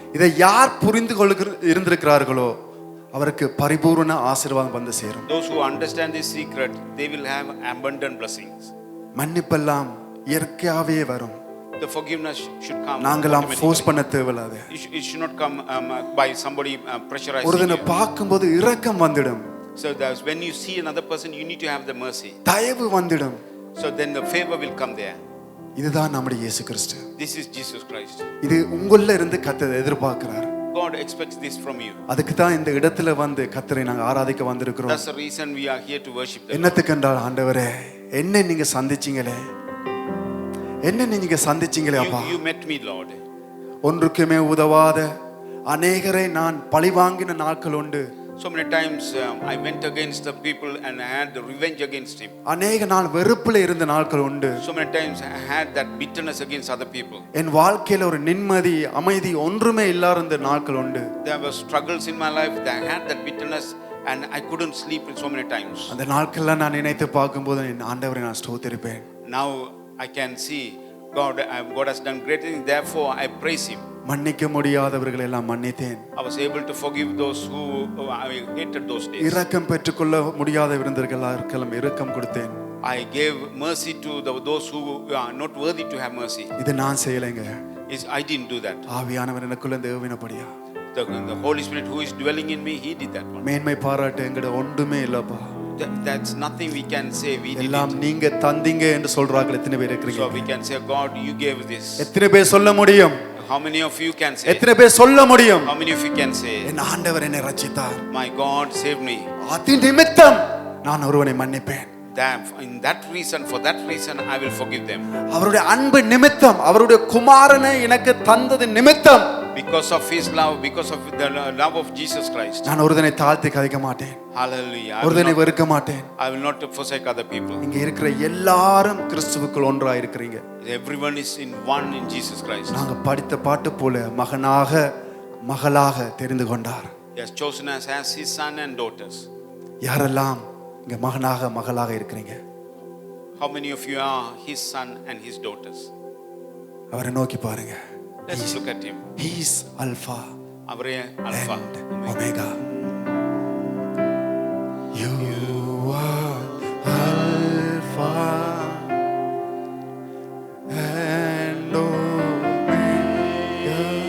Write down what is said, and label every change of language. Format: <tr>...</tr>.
<ta>இதை யார் புரிந்து இருந்திருக்கிறார்களோ அவருக்கு பரிபூரண ஆசீர்வாதம் வந்து சேரும்.</ta> <en>Those who understand this secret, they will have abundant blessings.</en> <ta>மன்னிப்பெல்லாம் இயற்கையாவே வரும்.</ta> <en>The forgiveness should come.</en> <ta>நாங்களாம் ஃபோர்ஸ் பண்ண தேவையில்லை.</ta> <en>It should not come by somebody pressurizing you.</en> <ta>ஒருதனை பார்க்கும்போது இரக்கம் வந்துடும்.</ta> <en>So that's when you see another person, you need to have the mercy.</en> <ta>தயவு வந்துடும்.</ta> <en>So then the favor will come there.</en> <ta>இதுதான் நம்முடைய இயேசு கிறிஸ்து.</ta> <en>This is Jesus Christ.</en> <ta>இது உங்கள இருந்து கர்த்தர் எதிர்பார்க்கிறார்.</ta> <en>God expects this from you.</en> <ta>அதுக்கு தான் இந்த இடத்துல வந்து கர்த்தரை நாங்க ஆராதிக்க வந்திருக்கிறோம்.</ta> <en>That's the reason we are here to worship the Lord.</en> <ta>என்னத்துக்கு என்றால், ஆண்டவரே, என்ன நீங்க சந்திச்சீங்களே, என்ன நீங்க சந்திச்சீங்களே அப்பா.</ta> <en>You met me, Lord.</en> <ta>ஒன்றுக்குமே உதவாத அநேகரை நான் பழிவாங்கின நாட்கள் உண்டு.</ta> <en>So many times I went against the people and I had the revenge against him.</en> <ta>அநேக நாள் வெறுப்புல இருந்த நாட்கள் உண்டு.</ta> <en>So many times I had that bitterness against other people.</en> <ta>என் வாழ்க்கையில ஒரு நிம்மதி, அமைதி ஒன்றுமே இல்லாத நாட்கள் உண்டு.</ta> <en>There were struggles in my life. I had that bitterness and I couldn't sleep so many times.</en> <ta>அந்த நாட்கள்ல நான் நினைத்து பார்க்கும்போது என் ஆண்டவரை நான் ஸ்தோத்திரிப்பேன்.</ta> <en>Now I can see God has done great things, therefore I praise him.</en> <ta>மன்னிக்க முடியாதவர்களை எல்லாம் மன்னித்தேன்.</ta> <en>I was able to forgive those who I hated those days.</en> <ta>இரக்கம் பெற்றுக்கொள்ள முடியாத விருந்தர்களுக்கெல்லாம் இரக்கம் கொடுத்தேன்.</ta> <en>I gave mercy to those who are not worthy to have mercy.</en> <ta>இது நான் செய்யலைங்க.</ta> <en>I didn't do that.</en> <ta>ஆவியானவர் எனக்குள்ள தேவனபடியா.</ta> <en>The Holy Spirit who is dwelling in me, he did that one.</en> <ta>மேன்மை பாராட்ட எங்கட ஒன்றுமே இல்லப்பா.</ta> <en>That's nothing we can say we did</en> <ta>எல்லாம்</ta> <en>it.</en> <ta>நீங்க தந்தீங்க என்று சொல்றார்கள். எத்தனை பேர் இருக்கிறீங்க?</ta> <en>So we can say, God, you gave this.</en> <ta>எத்தனை பேர் சொல்ல முடியும்?</ta> <en>How many of you can say?</en> <ta>எத்தனை பேர் சொல்ல முடியும்?</ta> <en>How many of you can say,</en> <ta>என் ஆண்டவர் என்னை ரட்சித்தார்,</ta> <en>my God saved me?</en> <ta>அதன் நிமித்தம் நான் ஒருவனை மன்னிப்பேன்.</ta> <en>In that reason, for that reason, I will forgive them.</en> <ta>அவருடைய அன்பு நிமித்தம், அவருடைய குமாரனை எனக்கு தந்தது நிமித்தம்,</ta> <en>Because of His love, because of the love of Jesus Christ.</en> <ta>நான் ஒருவனை தாழ்த்தி கதைக்க மாட்டேன்,</ta> <en>Hallelujah.</en> <ta>ஒருவனை வெறுக்க மாட்டேன்.</ta> <en>I will not forsake other people.</en> <ta>இங்க இருக்கிற எல்லாரும் கிறிஸ்துவுக்குள் ஒன்றாய் இருக்கிறீங்க.</ta> <en>Everyone is in one in Jesus Christ.</en> <ta>நாங்க படித்த பாட்டு போல மகனாக மகளாக தெரிந்து கொண்டார்.</ta> <en>He has chosen us as His son and daughters.</en> <ta>யாரெல்லாம் இங்க மகனாக மகளாக இருக்கிறீங்க?</ta> <en>How many of you are His son and His daughters?</en> <ta>அவரை நோக்கி பாருங்க.</ta> <en>Let's look at Him. He is Alpha</en> <ta>அவரே Alpha</ta> <en>and Omega. Omega. You are Alpha and Omega.</en>